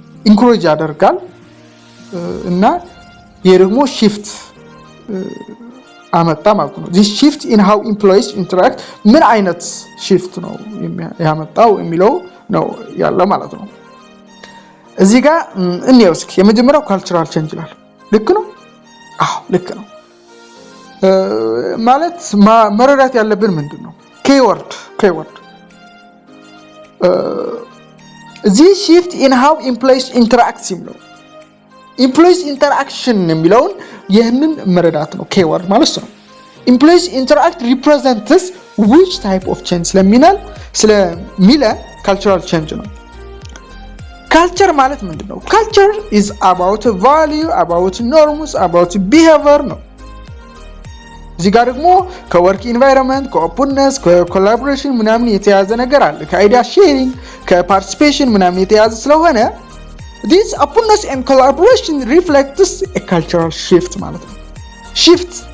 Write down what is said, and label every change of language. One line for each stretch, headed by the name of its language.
Amharic: ኢንኮሬጅ ያደርጋል እና ይሄ ደግሞ shift አመጣ ማለት ነው።
English: this shift in how employees interact
Amharic: ምን አይነት shift ነው ያመጣው የሚለው ነው ያለው ማለት ነው። እዚህ ጋር እንየው እስኪ የመጀመሪያው cultural change ይላል። ልክ ነው? አዎ ልክ ነው። ማለት መረዳት ያለብን ምንድነው keyword
English: this shift in how employees interact
Amharic: የሚለው employees interaction የሚለውን ይህንን መረዳት ነው keyword ማለት ነው።
English: employees interact represents which type of change
Amharic: ስለሚለ cultural change ነው። culture ማለት ምንድነው?
English: culture is about value, about norms, about behavior
Amharic: ነው። እዚህ ጋር ደግሞ ከወርክ ኢንቫይሮንመንት ከኦፕንነስ ከኮላቦሬሽን ምናምን የተያዘ ነገር አለ። ከአይዲያ ሼሪንግ ከፓርቲሲፔሽን ምናምን የተያዘ ስለሆነ
English: this openness and collaboration reflects a cultural shift
Amharic: ማለት ነው። shift